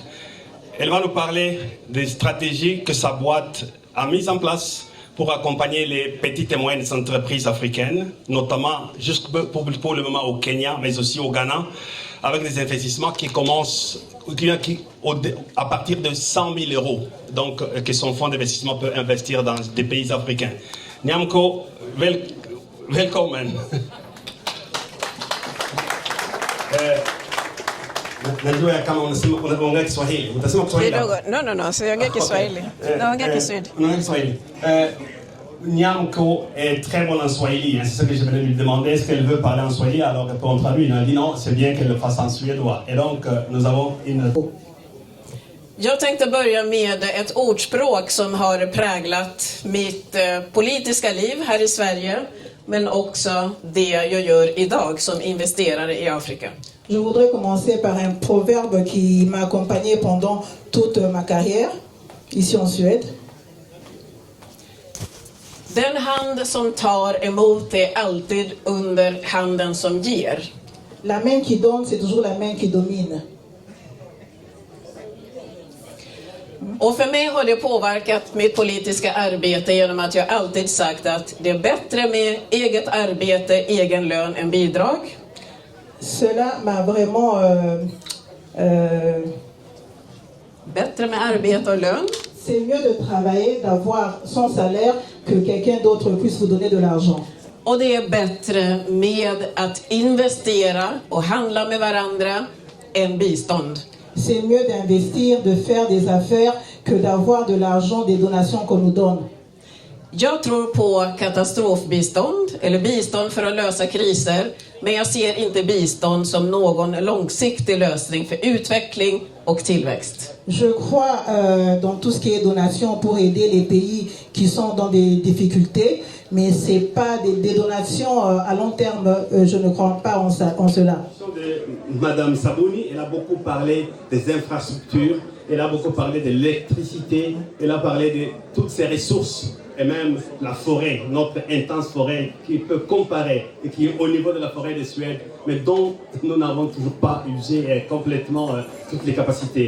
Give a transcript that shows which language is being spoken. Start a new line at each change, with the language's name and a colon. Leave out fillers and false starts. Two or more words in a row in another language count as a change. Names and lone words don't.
French: Elle va nous parler des stratégies que sa boîte a mises en place pour accompagner les petites et moyennes entreprises africaines, notamment juste pour le moment au Kenya, mais aussi au Ghana, avec des investissements qui commencent à partir de 100 000 euros, donc que son fonds d'investissement peut investir dans des pays africains.
English: Nyamko, welcome.
Swahili: Najua kama unaongea Kiswahili. Utasema Kiswahili? No, siongea Kiswahili. Naongea Kiswahili. Unaongea Kiswahili.
French: Nyamko est très bonne en Swahili. C'est ça que je venais lui demander. Est-ce qu'elle veut parler en Swahili? Alors, on traduit. Elle a dit non, c'est bien qu'elle le fasse en suédois. Et donc, nous avons une...
Swedish: Jag tänkte börja med ett ordspråk som har präglat mitt politiska liv här i Sverige, men också det jag gör idag som investerare i Afrika.
French: Je voudrais commencer par un proverbe qui m'a accompagné pendant toute ma carrière ici en Suède.
Swedish: Den hand som tar emot är alltid under handen som ger.
French: La main qui donne, c'est toujours la main qui domine.
Swedish: Och för mig har det påverkat mitt politiska arbete genom att jag alltid sagt att det är bättre med eget arbete, egen lön än bidrag.
French: Cela m'a vraiment...
Swedish: Bättre med arbete och lön.
French: C'est mieux de travailler, d'avoir son salaire, que quelqu'un d'autre puisse vous donner de l'argent.
Swedish: Och det är bättre med att investera och handla med varandra än bistånd.
French: C'est mieux d'investir, de faire des affaires, que d'avoir de l'argent, des donations qu'on nous donne.
Swedish: Jag tror på katastrofbistånd, eller bistånd för att lösa kriser, men jag ser inte bistånd som någon långsiktig lösning för utveckling och tillväxt.
French: Je crois dans tout ce qui est donation pour aider les pays qui sont dans des difficultés, mais ce n'est pas des donations à long terme, je ne crois pas en cela. Madame Sabuni, elle a beaucoup parlé des infrastructures, elle a beaucoup parlé de l'électricité, elle a parlé de toutes ces ressources, et même la forêt, notre intense forêt, qui peut comparer, et qui est au niveau de la forêt de Suède, mais dont nous n'avons toujours pas usé complètement toutes les capacités.